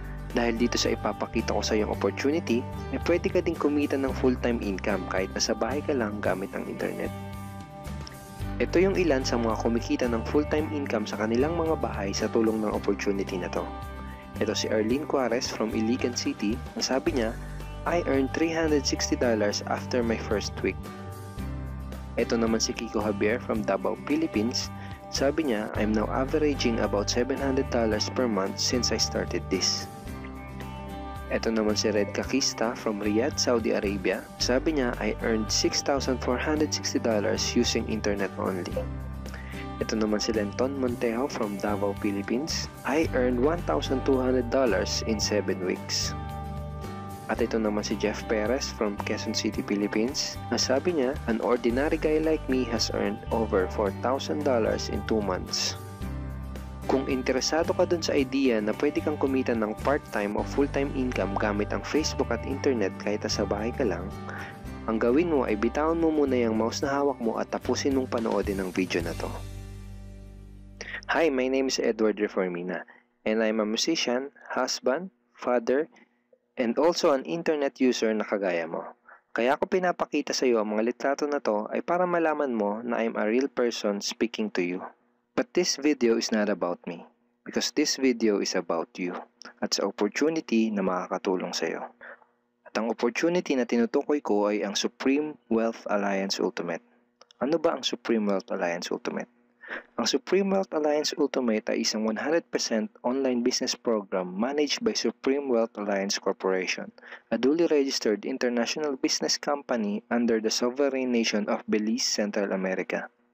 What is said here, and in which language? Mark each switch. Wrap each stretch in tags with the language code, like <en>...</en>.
<tl>Dahil dito sa ipapakita ko sa iyong opportunity, ay pwede ka ding kumita ng full-time income kahit nasa bahay ka lang gamit ang internet. Ito yung ilan sa mga kumikita ng full-time income sa kanilang mga bahay sa tulong ng opportunity na to. Ito si Arlene Juarez from Iligan City. Sabi niya,</tl> <en>I earned $360 after my first week.</en> <tl>Ito naman si</tl> <en>Kiko Javier from Davao, Philippines.</en> <tl>Sabi niya,</tl> <en>I'm now averaging about $700 per month since I started this.</en> <tl>Ito naman si</tl> <en>Red Kakista from Riyadh, Saudi Arabia.</en> <tl>Sabi niya,</tl> <en>I earned $6,460 using internet only.</en> <tl>Ito naman si</tl> <en>Lenton Montejo from Davao, Philippines. I earned $1,200 in 7 weeks.</en> <tl>At ito naman si Jeff Perez from Quezon City, Philippines. Sabi niya,</tl> <en>an ordinary guy like me has earned over $4,000 in 2 months.</en> <tl>Kung interesado ka dun sa idea na pwede kang kumita ng part-time o full-time income gamit ang Facebook at internet kahit sa bahay ka lang, ang gawin mo ay bitawan mo muna yung mouse na hawak mo at tapusin mong panoodin ang video na to.</tl> <en>Hi, my name is Edward Reformina, and I'm a musician, husband, father, and also an internet user</en> <tl>na kagaya mo. Kaya ako pinapakita sa iyo ang mga litrato na to ay para malaman mo na</tl> <en>I'm a real person speaking to you. But this video is not about me, because this video is about you</en> <tl>at sa opportunity na makakatulong sa iyo. At ang opportunity na tinutukoy ko ay ang Supreme Wealth Alliance Ultimate. Ano ba ang Supreme Wealth Alliance Ultimate?</tl> <en>Ang Supreme Wealth Alliance Ultimate</en> <tl>ay isang</tl> <en>100% online business program managed by Supreme Wealth Alliance Corporation, a duly registered international business company under the sovereign nation of Belize, Central America.</en>